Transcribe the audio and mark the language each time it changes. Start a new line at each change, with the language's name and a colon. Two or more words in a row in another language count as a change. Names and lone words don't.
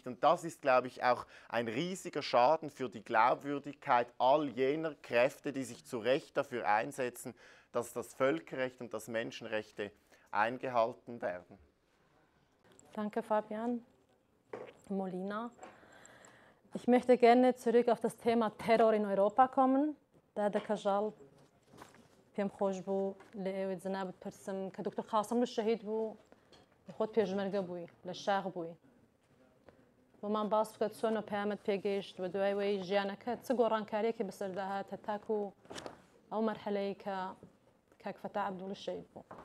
German: Und das ist, glaube ich, auch ein riesiger Schaden für die Glaubwürdigkeit all jener Kräfte, die sich zu Recht dafür einsetzen, dass das Völkerrecht und dass Menschenrechte eingehalten werden. Danke, Fabian. Molina. Ich möchte gerne zurück auf das Thema Terror in Europa kommen. Da der
Central Kurdish: Kajal پێم خۆش بوو لە ئێوە جەنابەت پرسم کە دکتۆر قاسم شەهید بوو خۆت پێشمەرگە بووی لە شاغ بووی بۆمان باس بکات چۆن پەیامت پێگەیشت و دوای وەی ژیانەکەت چ گۆڕانکاریەکی بەسەرداهات هەتاکو ئەو مەرحەلەی کە کاک فەتاح عەبدوڵی شەهید بوو.